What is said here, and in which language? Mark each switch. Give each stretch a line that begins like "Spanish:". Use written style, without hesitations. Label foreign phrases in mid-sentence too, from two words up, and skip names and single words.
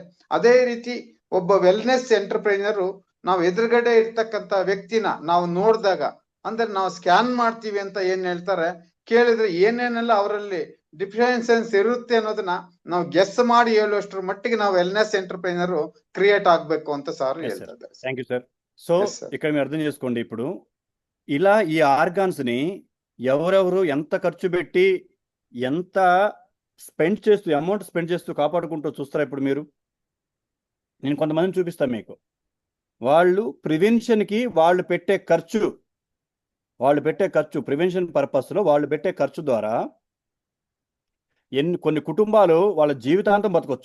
Kannada: ಅದೇ ರೀತಿ ಒಬ್ಬ
English: wellness entrepreneur
Kannada: ನಾವು ಎದುರುಗಡೆ ಇರ್ತಕ್ಕಂಥ ವ್ಯಕ್ತಿನ ನಾವು ನೋಡಿದಾಗ ಅಂದ್ರೆ ನಾವು ಸ್ಕ್ಯಾನ್ ಮಾಡ್ತೀವಿ ಅಂತ ಏನ್ ಹೇಳ್ತಾರೆ, ಕೇಳಿದ್ರೆ ಏನೇನೆಲ್ಲ ಅವರಲ್ಲಿ ಡಿಫರೆನ್ಸಸ್ ಇರುತ್ತೆ ಅನ್ನೋದನ್ನ ನಾವು ಗೆಸ್ ಮಾಡಿ ಹೇಳುವಷ್ಟರ ಮಟ್ಟಿಗೆ ನಾವು
English: wellness entrepreneur create
Kannada: ಆಗ್ಬೇಕು ಅಂತ సార్ ಹೇಳ್ತಾ ఇದ್ದಾರೆ.
English: thank you sir.
Telugu: సో ఇక్కడ మీరు అర్థం చేసుకోండి, ఇప్పుడు ఇలా ఈ ఆర్గాన్స్ ని ఎవరెవరు ఎంత ఖర్చు పెట్టి ఎంత స్పెండ్ చేస్తూ
English: amount spend
Telugu: చేస్తూ కాపాడుకుంటూ చూస్తారా? ఇప్పుడు మీరు నేను కొంతమందిని చూపిస్తాను మీకు. వాళ్ళు ప్రివెన్షన్కి వాళ్ళు పెట్టే ఖర్చు ప్రివెన్షన్ పర్పస్లో వాళ్ళు పెట్టే ఖర్చు ద్వారా కొన్ని కుటుంబాలు వాళ్ళ జీవితాంతం బతకొచ్చు.